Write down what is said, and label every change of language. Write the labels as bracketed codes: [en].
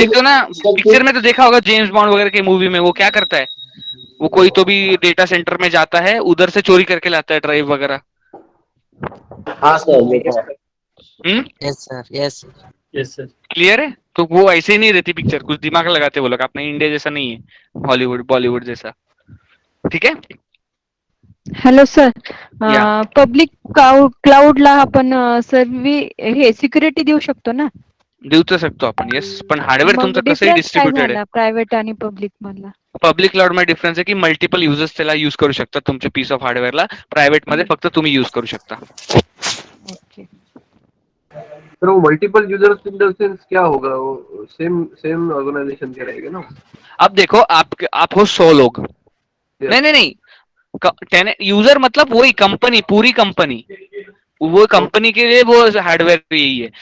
[hi] देखो ना, पिक्चर में तो देखा होगा जेम्स बॉन्ड वगैरह के मूवी में, वो क्या करता है, वो कोई तो भी डेटा सेंटर में जाता है, उधर से चोरी करके लाता है ड्राइव वगैरह। हाँ सर देखा है। [en] Yes, sir. Yes. Yes sir. [hi] Clear है? तो वो ऐसे ही नहीं रहती पिक्चर, कुछ दिमाग लगाते वो लोग। अपने इंडिया जैसा नहीं है, हॉलीवुड बॉलीवुड जैसा। ठीक है। [en] Hello sir, yeah. [mr] पब्लिक क्लाउडला आपण हे सिक्युरिटी देऊ शकतो ना? देऊ तर शकतो आपण, येस, पण हार्डवेअर तुमचं कसंही डिफरन्स काय डिस्ट्रीब्युटेड आहे. झाला प्रायव्हेट आणि पब्लिक मधला? पब्लिक क्लाउड मध्ये डिफरन्स आहे की मल्टिपल युजर्स त्याला यूज करू शकतात तुमच्या पीस ऑफ हार्डवेअरला. प्रायव्हेट मध्ये फक्त तुम्ही यूज करू शकता. [en] Okay. [hi] सर वो multiple users in the sense क्या होगा, वो सेम ऑर्गेनाइजेशन के रहेगा ना? अब देखो, आप हो 100 लोग, नहीं, यूजर मतलब वही कंपनी, पूरी कंपनी, वो कंपनी के लिए वो हार्डवेयर यही है।